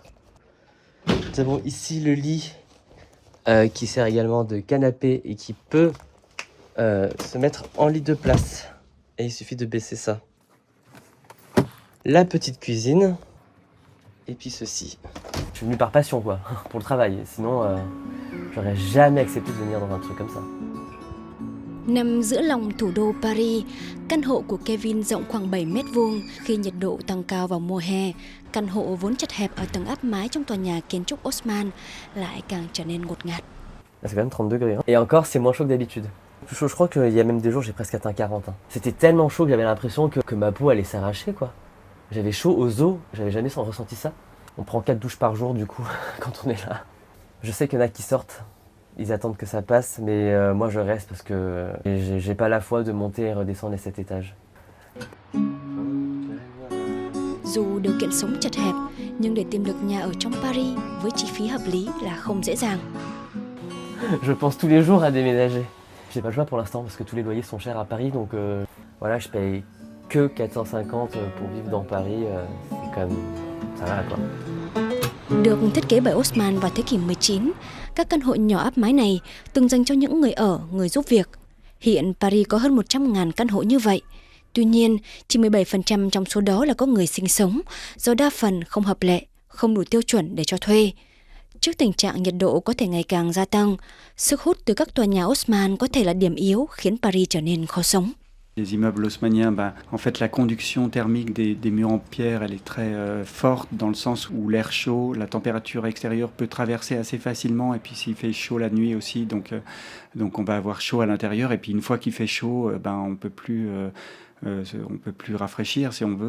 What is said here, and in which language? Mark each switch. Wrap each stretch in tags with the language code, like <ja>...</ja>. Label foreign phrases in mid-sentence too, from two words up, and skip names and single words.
<fr>Nous avons ici le lit qui sert également de canapé et qui peut se mettre en lit de place. Et il suffit de baisser ça. La petite cuisine. Et puis ceci. Je suis venu par passion quoi, pour le travail. Sinon, j'aurais jamais accepté de venir dans un truc comme ça.</fr> <vi>Nằm giữa lòng thủ đô Paris, căn hộ của Kevin rộng khoảng 7 mét vuông. Khi nhiệt độ tăng cao vào mùa hè, căn hộ vốn chật hẹp ở tầng áp mái trong tòa nhà kiến trúc Haussmann lại càng trở nên ngột ngạt.</vi> <fr>Là, c'est quand même 30 degrés. Hein. Et encore, c'est moins chaud que d'habitude. Plus chaud, je crois qu'il y a même des jours, j'ai presque atteint 40. Hein. C'était tellement chaud que j'avais l'impression que ma peau allait s'arracher, quoi. J'avais chaud aux os, j'avais jamais ressenti ça. On prend 4 douches par jour, du coup, quand on est là. Je sais qu'il y en a qui sortent, ils attendent que ça passe, mais moi je reste parce que j'ai pas la foi de monter et redescendre les 7 étages.</fr> <vi>Dù điều kiện sống chật hẹp, nhưng để tìm được nhà ở trong Paris với chi phí hợp lý là không dễ dàng.</vi> <fr>Je pense tous les jours à déménager. J'ai pas le choix pour l'instant parce que tous les loyers sont chers à Paris, donc voilà, je paye que 450 pour vivre dans Paris, c'est quand même, ça va quoi.</fr> <vi>Được thiết kế bởi Haussmann vào thế kỷ 19, các căn hộ nhỏ áp mái này từng dành cho những người ở, người giúp việc. Hiện Paris có hơn 100.000 căn hộ như vậy. Tuy nhiên, chỉ 17% trong số đó là có người sinh sống, do đa phần không hợp lệ, không đủ tiêu chuẩn để cho thuê. Trước tình trạng nhiệt độ có thể ngày càng gia tăng, sức hút từ các tòa nhà Haussmann có thể là điểm yếu khiến Paris trở nên khó sống.</vi> <fr>Les immeubles haussmanniens, en fait, la conduction thermique des murs en pierre, elle est très forte dans le sens où l'air chaud, la température extérieure peut traverser assez facilement. Et puis s'il fait chaud la nuit aussi, donc on va avoir chaud à l'intérieur. Et puis une fois qu'il fait chaud, on peut plus rafraîchir si on veut.</fr>